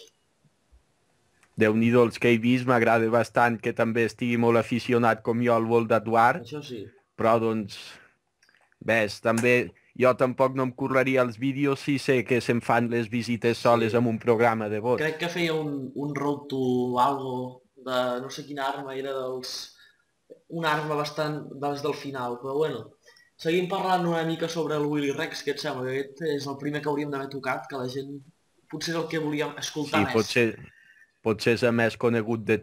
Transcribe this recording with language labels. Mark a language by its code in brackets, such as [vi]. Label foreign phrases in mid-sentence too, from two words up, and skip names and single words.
[ca] Déu-n'hi-do els que he vist, m'agrada bastant que també estigui molt aficionat com jo al World at War, Això sí. però doncs, ves, també jo tampoc no em curraria els vídeos si sé que se'n fan les visites soles amb un programa de vots. Crec que feia un [en] road to [ca] algo de no sé quina arma, era una arma bastant del final, però bueno. Seguim parlant una mica sobre el Willy Rex, que et sembla que aquest és el primer que hauríem d'haver tocat, que la gent potser és el que volíem escoltar Sí, més. potser és el més conegut de